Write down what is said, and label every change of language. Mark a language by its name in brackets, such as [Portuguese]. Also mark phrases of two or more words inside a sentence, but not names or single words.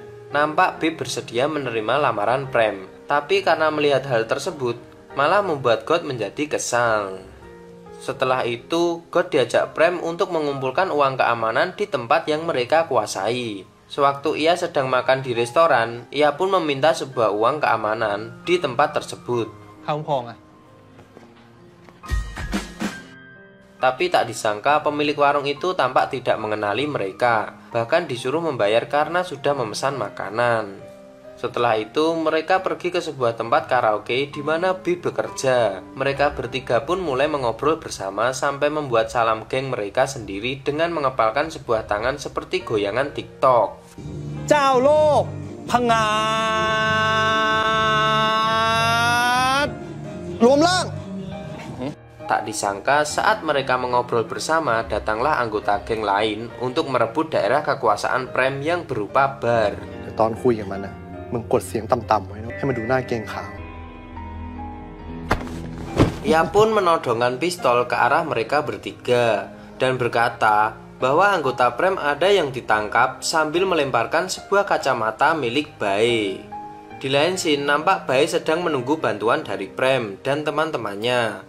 [Indonesian] Nampak B bersedia menerima lamaran Prem. Tapi karena melihat hal tersebut, malah membuat God menjadi kesal. Setelah itu, God diajak Prem untuk mengumpulkan uang keamanan di tempat yang mereka kuasai. Sewaktu ia sedang makan di restoran, ia pun meminta sebuah uang keamanan di tempat tersebut. [Thai] ข้าวพองอ่ะ [Indonesian] Tapi tak disangka pemilik warung itu tampak tidak mengenali mereka. Bahkan disuruh membayar karena sudah memesan makanan. Setelah itu, mereka pergi ke sebuah tempat karaoke di mana B bekerja. Mereka bertiga pun mulai mengobrol bersama sampai membuat salam geng mereka sendiri dengan mengepalkan sebuah tangan seperti goyangan TikTok. [Thai] เจ้าโลก พังงาดรวมร่าง [Indonesian] Tak disangka saat mereka mengobrol bersama, datanglah anggota geng lain untuk merebut daerah kekuasaan Prem yang berupa bar. [Thai] แต่ตอนคุยกับมันนะมึงกดเสียงต่ำๆไว้นะให้มันดูหน้าเกรงขาม [Indonesian] Ia pun menodongkan pistol ke arah mereka bertiga dan berkata bahwa anggota Prem ada yang ditangkap sambil melemparkan sebuah kacamata milik Bae. Di lain scene nampak Bae sedang menunggu bantuan dari Prem dan teman-temannya.